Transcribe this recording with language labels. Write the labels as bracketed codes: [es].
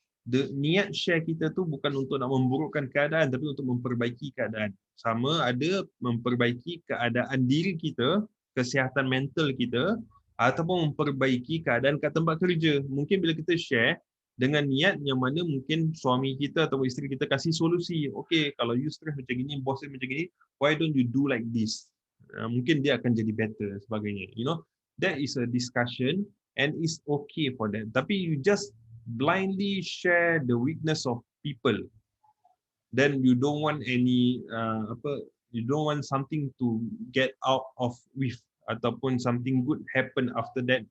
[ms] Niat share kita tu bukan untuk nak memburukkan keadaan, tapi untuk memperbaiki keadaan. Sama ada memperbaiki keadaan diri kita, kesihatan mental kita, ataupun memperbaiki keadaan kat tempat kerja. Mungkin bila kita share, dengan niat yang mana mungkin suami kita atau isteri kita kasih solusi. [en] Okay, [ms] kalau [en] you stress [ms] macam gini, bos macam gini, [en] why don't you do like this? [ms] Mungkin dia akan jadi better sebagainya. [en] You know, that is a discussion and it's okay for that. Tapi you just blindly share the weakness of people. Then you don't want any you don't want something to get out of with ataupun something good happen after that.